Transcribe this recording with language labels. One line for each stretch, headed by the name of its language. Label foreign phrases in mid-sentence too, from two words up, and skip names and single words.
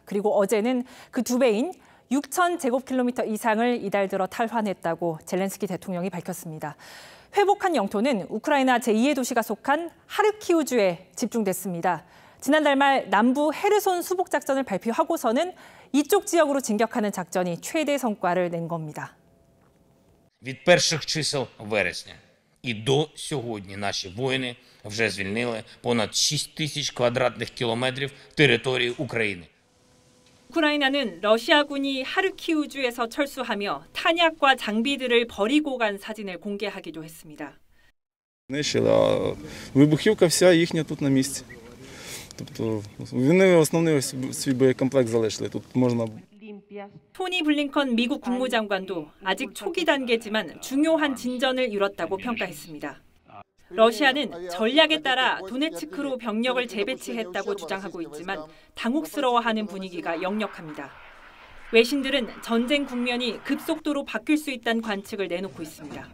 Korean: 그리고 어제는 그 2배인 6,000제곱킬로미터 이상을 이달 들어 탈환했다고 젤렌스키 대통령이 밝혔습니다. 회복한 영토는 우크라이나 제2의 도시가 속한 하르키우주에 집중됐습니다. 지난달 말 남부 헤르손 수복 작전을 발표하고서는 이쪽 지역으로 진격하는 작전이 최대 성과를 낸 겁니다.
Ukrainian: Від перших чисел вересня і до сьогодні наші воїни вже звільнили понад 6 тисяч квадратних кілометрів території України.
Korean: 우크라이나는 러시아군이 하르키우주에서 철수하며 탄약과 장비들을 버리고 간 사진을 공개하기도 했습니다.
Ukrainian: Знищили, а вибухівка вся їхня тут на місці. Тобто вони основний свій боєкомплект залишили. Тут можна.
Korean: 토니 블링컨 미국 국무장관도 아직 초기 단계지만 중요한 진전을 이뤘다고 평가했습니다. 러시아는 전략에 따라 도네츠크로 병력을 재배치했다고 주장하고 있지만 당혹스러워하는 분위기가 역력합니다. 외신들은 전쟁 국면이 급속도로 바뀔 수 있다는 관측을 내놓고 있습니다.